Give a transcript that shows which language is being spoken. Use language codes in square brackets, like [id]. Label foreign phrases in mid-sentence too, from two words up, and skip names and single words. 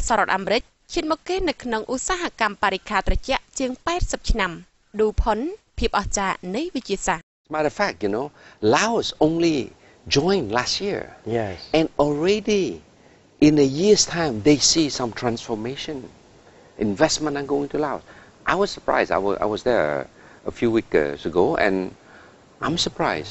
[km] សហរដ្ឋអាមេរិកឈានមកគេនៅក្នុងឧស្សាហកម្មបរិក្ខារត្រជាក់ជាង80ឆ្នាំឌូផុនភាពអស្ចារ្យនៃវិទ្យាសាស្ត្រ [en] As a matter of fact, Laos only joined last year. Yes. And already in a year's time, they see some transformation. Investment are going to Laos. I was surprised. I was there a few weeks ago, and I'm surprised.